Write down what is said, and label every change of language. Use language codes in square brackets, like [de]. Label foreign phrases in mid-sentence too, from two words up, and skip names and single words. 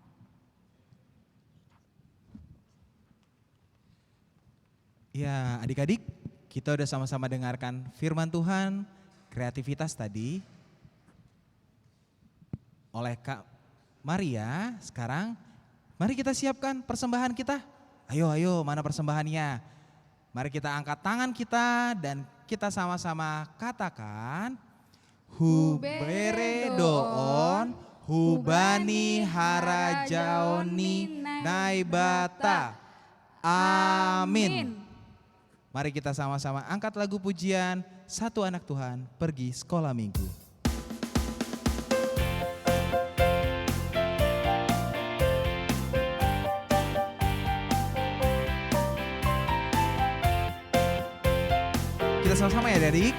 [id] Ya, adik-adik, kita udah sama-sama dengarkan firman Tuhan, kreativitas tadi oleh Kak Maria. Sekarang mari kita siapkan persembahan kita. Ayo, mana persembahannya? Mari kita angkat tangan kita dan kita sama-sama katakan, [bts] Hubere doon, hubani harajaoni naibata. [id] Amin. Mari kita sama-sama angkat lagu pujian Satu Anak Tuhan Pergi Sekolah Minggu. Kita sama-sama ya adik.